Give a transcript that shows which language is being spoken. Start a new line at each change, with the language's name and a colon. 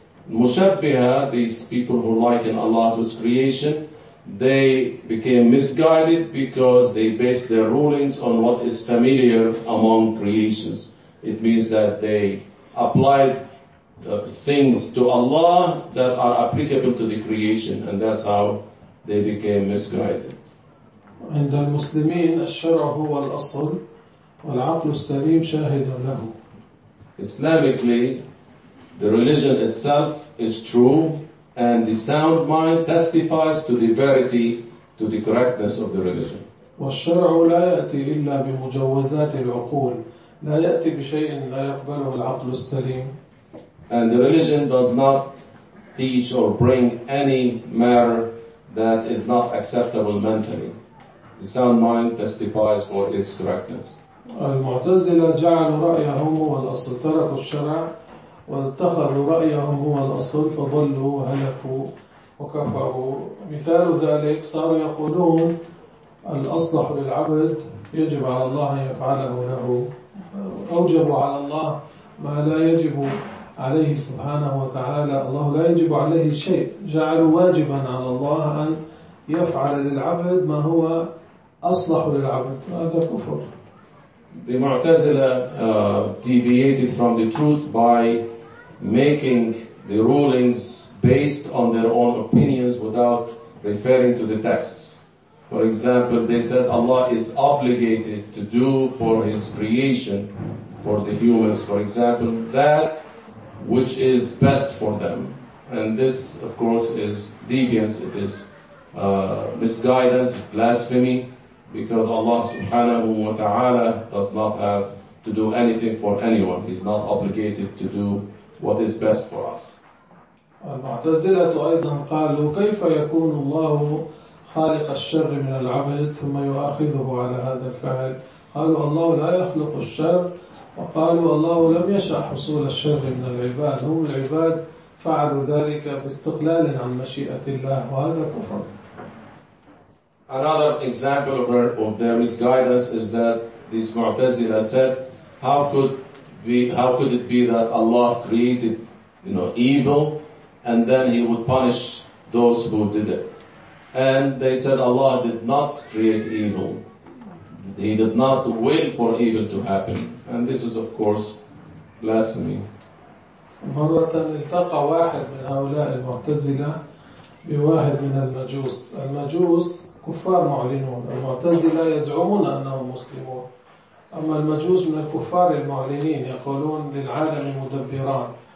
English: Mushabbiha, these people who liken Allah to His creation, they became misguided because they based their rulings on what is familiar among creations. It means that they applied things to Allah that are applicable to the creation, and that's how they became misguided.
Arabic: عند المسلمين الشرع هو الأصل والعقل السليم شاهد له.
English: Islamically, the religion itself is true, and the sound mind testifies to the verity, to the correctness of the religion.
Arabic: والشرع لا يأتي إلا بمجوزات العقول، لا يأتي بشيء لا يقبله العقل السليم.
English: And the religion does not teach or bring any matter that is not acceptable mentally. The sound mind testifies for its correctness.
Arabic: المعتزلة جعلوا رأيهم هو الأصل، تركوا الشرع واتخذوا رأيهم هو الأصل، فضلوا وهلكوا وكفروا. مثال ذلك صاروا يقولون الأصلح للعبد يجب على الله أن يفعله له، أوجب على الله ما لا يجب عليه سبحانه وتعالى، الله لا يجب عليه شيء، جعلوا واجبا على الله أن يفعل للعبد ما هو أصلح للعبد، هذا كفر.
English: The Mu'tazila deviated from the truth by making the rulings based on their own opinions without referring to the texts. For example, they said Allah is obligated to do for His creation, for the humans, for example, that which is best for them. And this, of course, is deviance, it is misguidance, blasphemy, because Allah subhanahu wa ta'ala does not have to do anything for anyone. He's not obligated to do what is best for us.
Arabic: المعتزلة أيضا قالوا كيف يكون الله خالق الشر من العبد ثم يؤاخذه على هذا الفعل؟ قالوا الله لا يخلق الشر، وقالوا الله لم يشأ حصول الشر من العباد، هم العباد فعلوا ذلك باستقلال عن مشيئة الله، وهذا كفر.
English: Another example of their misguidance is that this Mu'tazila said, how could it be that Allah created, you know, evil, and then he would punish those who did it? And they said, Allah did not create evil. He did not will for evil to happen. And this is, of course, blasphemy.
Arabic: مرة التقى واحد من هؤلاء المعتزلة بواحد من المجوس. المجوس كفار معلنون. المعتزلة يزعمون أنهم مسلمون. أما المجوس من الكفار المعلنين يقولون للعالم مدبران.